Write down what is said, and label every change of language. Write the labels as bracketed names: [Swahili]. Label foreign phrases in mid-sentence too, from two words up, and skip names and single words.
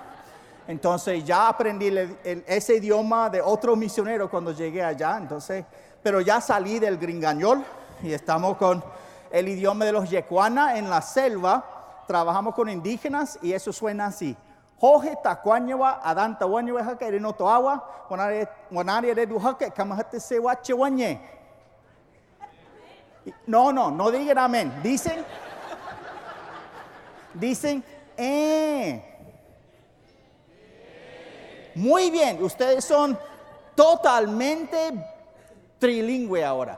[Spanish] Entonces ya aprendí ese idioma de otro misionero cuando llegué allá. Entonces, pero ya salí del gringañol y estamos con el idioma de los Yecuana en la selva. Trabajamos con indígenas y eso suena así. [Maquiritari] Hoje tacuañewa adanta wañewa haka ereno toawa wanari eredu haka kamahate se wache wañe. [Spanish] No digan amén. Dicen Muy bien, ustedes son totalmente trilingüe ahora.